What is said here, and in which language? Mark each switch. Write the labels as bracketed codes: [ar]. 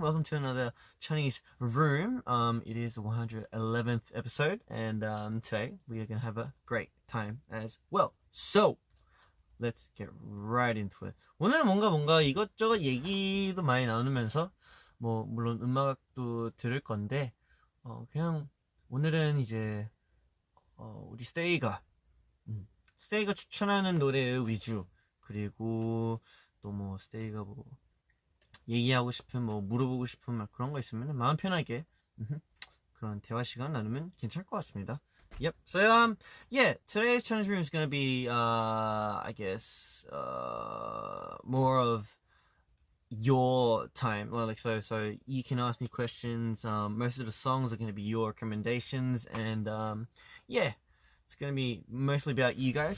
[en] Welcome to another Chinese room. It is the 111th episode, and today we are gonna have a great time as well. So let's get right into it. [ko] 오늘은 뭔가 이것저것 얘기도 많이 나누면서 뭐 물론 음악도 들을 건데 그냥 오늘은 이제 우리 스테이가 추천하는 노래 위주, 그리고 또 뭐 스테이가 뭐 얘기하고 싶은 뭐 물어보고 싶은 막 그런 거 있으면 마음 편하게 그런 대화 시간 나누면 괜찮을 것 같습니다. [en] Yep. So yeah, today's challenge room is gonna be I guess more of your time. Well, like so you can ask me questions. Most of the songs are gonna be your recommendations, and yeah, it's gonna be mostly about you guys.